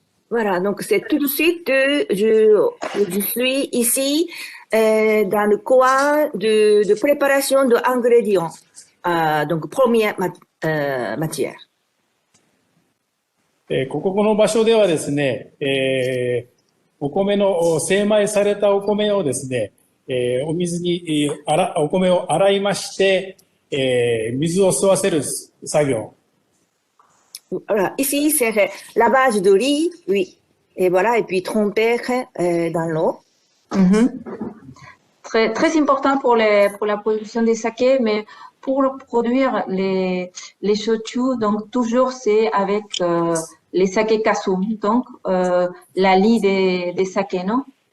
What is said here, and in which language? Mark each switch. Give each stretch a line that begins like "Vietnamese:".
French: Voilà, donc c'est tout de suite, je suis ici dans le coin de préparation d'ingrédients, donc première matière.
Japanese: ここの場所ではですね、お米の精米されたお米をですね、お水にお米を洗いまして、水を吸わせる作業。
French: Voilà, ici c'est lavage de riz, oui, et voilà, et puis tremper dans l'eau. Très important pour la production des sakés, mais pour produire les shochu, donc toujours c'est avec les sakés kasu, donc la lie des sakés, non?